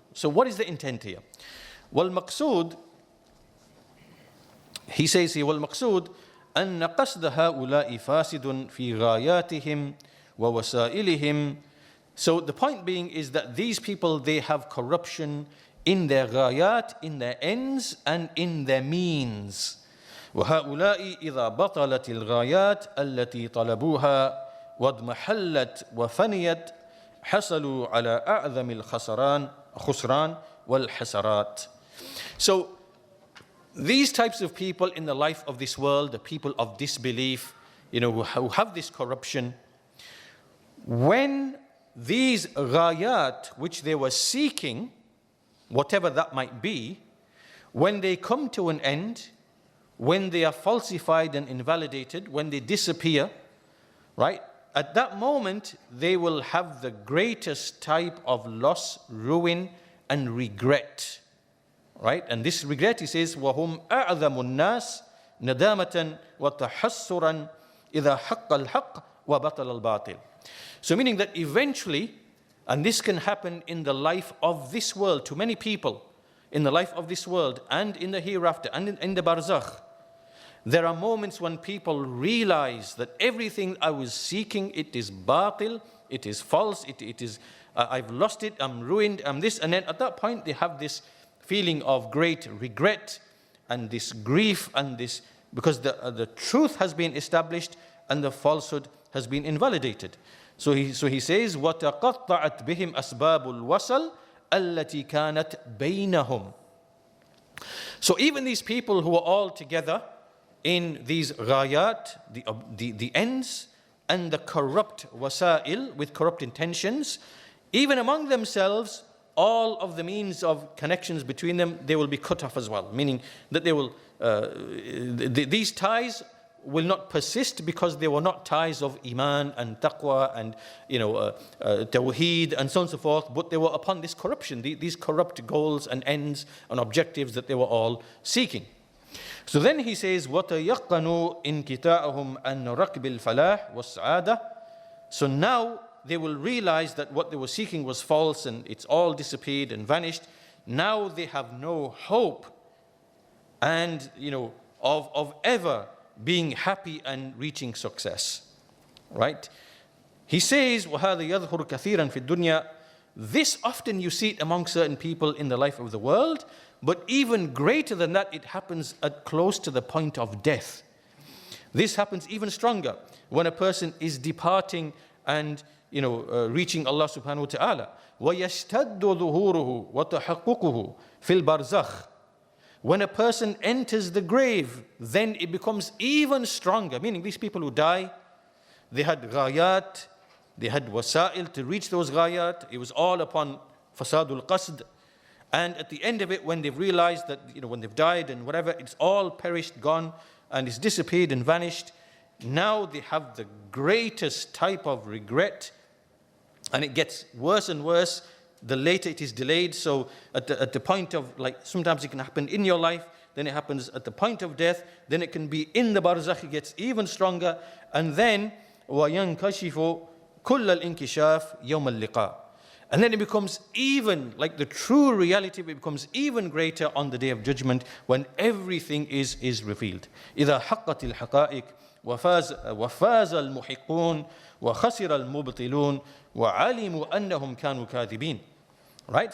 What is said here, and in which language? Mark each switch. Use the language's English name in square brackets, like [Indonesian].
[English] So what is the intent here? Wal maqsood, he says here, wal maqsood [Arabic] أن قصد هؤلاء فاسد في غاياتهم ووسائلهم. [English] So the point being is that these people, they have corruption in their ghayat, in their ends, and in their means. [Arabic] وهؤلاء إذا بطلت الغايات التي طلبوها واضمحلت وفنيت حصلوا على أعظم الخسران والحسرات. [English] So these types of people in the life of this world, the people of disbelief, who have this corruption, when these ghayat which they were seeking, whatever that might be, when they come to an end, when they are falsified and invalidated, when they disappear, right? At that moment, they will have the greatest type of loss, ruin, and regret. Right? And this regret, he says, [Arabic] وَهُمْ أَعْظَمُ النَّاسِ نَدَامَةً وَتَحَسُّرًا إِذَا حَقَّ الْحَقِّ وَبَطَلَ الْبَاطِلِ. [English] So meaning that eventually, and this can happen in the life of this world, to many people, in the life of this world, and in the hereafter, and in the barzakh, there are moments when people realize that everything I was seeking, it is batil, it is false, it is, I've lost it, I'm ruined, I'm this, and then at that point they have this feeling of great regret and this grief and this, because the truth has been established and the falsehood has been invalidated. So he says, [Arabic] وَتَقَطَّعَتْ بِهِمْ أَسْبَابُ الْوَصَلِ الَّتِي كَانَتْ بَيْنَهُمْ. [English] So even these people who are all together in these ghayat, the ends, and the corrupt wasa'il with corrupt intentions, even among themselves, all of the means of connections between them, they will be cut off as well. Meaning that they will, these ties will not persist because they were not ties of iman and taqwa and tawheed and so on and so forth, but they were upon this corruption, these corrupt goals and ends and objectives that they were all seeking. So then he says, [Arabic] وَتَيَقَّنُوا إِنْكِتَاءَهُمْ أَنَّ رَكْبِ الْفَلَاحِ وَالسَّعَادَةِ. [English] So now they will realize that what they were seeking was false and it's all disappeared and vanished. Now they have no hope and of ever being happy and reaching success. Right? He says, [Arabic] وَهَذَا يَظْهُرُ كَثِيرًا فِي الدُّنْيَا. [English] This often you see it among certain people in the life of the world, but even greater than that, it happens at close to the point of death. This happens even stronger when a person is departing and reaching Allah subhanahu wa ta'ala. [Arabic] وَيَشْتَدُّ ظُهُورُهُ وَتَحَقُّقُهُ فِي الْبَرْزَخِ. [English] When a person enters the grave, then it becomes even stronger. Meaning these people who die, they had ghayat, they had wasa'il to reach those ghayat. It was all upon fasadul qasd. And at the end of it, when they've realized that, when they've died and whatever, it's all perished, gone, and it's disappeared and vanished, now they have the greatest type of regret. And it gets worse and worse the later it is delayed. So at the point of, sometimes it can happen in your life, then it happens at the point of death, then it can be in the barzakh, it gets even stronger. And then, [Arabic] وَيَنْكَشِفُ كُلَّ الْإِنْكِشَافِ يَوْمَ اللِّقَاءِ. [English] And then it becomes even, like the true reality becomes even greater on the Day of Judgment when everything is revealed. [Arabic] إِذَا حَقَّتِ الْحَقَائِقِ وَفَازَ الْمُحِقُّونَ وَخَسِرَ الْمُبْطِلُونَ وَعَلِمُوا أَنَّهُمْ كَانُوا كَاذِبِينَ. [English] Right?